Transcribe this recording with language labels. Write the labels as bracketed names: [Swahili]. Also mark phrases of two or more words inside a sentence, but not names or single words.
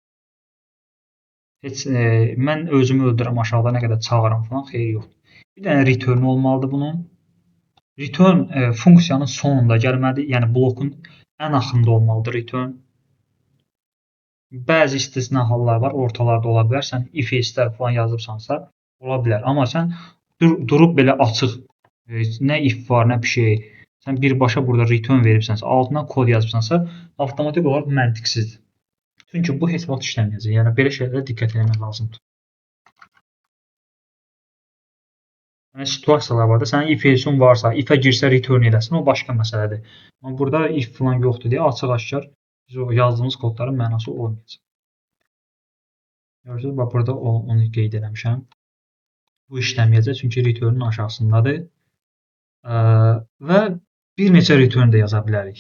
[Azerbaijani] Heç mən özümü öldürürəm aşağıda nə qədər çağıram falan, xeyir yoxdur. Bir dənə return olmalıdır bunun. Return funksiyanın sonunda gəlməlidir. Yəni blokun ən axırında olmalıdır return. Bəzi istisna hallar var, ortalarda ola bilər. Sən [English] if else- [Azerbaijani] lər falan yazıbsansa ola bilər. Amma sən durub belə açıq, nə if var, nə bir şey, sən birbaşa burada return veribsənsə, altına kod yazıbsansa, avtomatik olaraq məntiqsizdir. Çünki bu heç vaxt işləməyəcək. Yəni belə şeylərə diqqət etmək lazımdır. Yəni situasiyalar var da, sənin [English] if else- [Azerbaijani] un varsa, if-ə girsə return eləsin, o başqa məsələdir. Amma burada if falan yoxdur deyə açıq-aşkar biz o yazdığımız kodların mənası olmayacaq. Görürsünüz, bax burada onu qeyd etmişəm. Bu işləməyəcək çünki return-ün aşağısındadır. Və bir neçə return də yaza bilərik.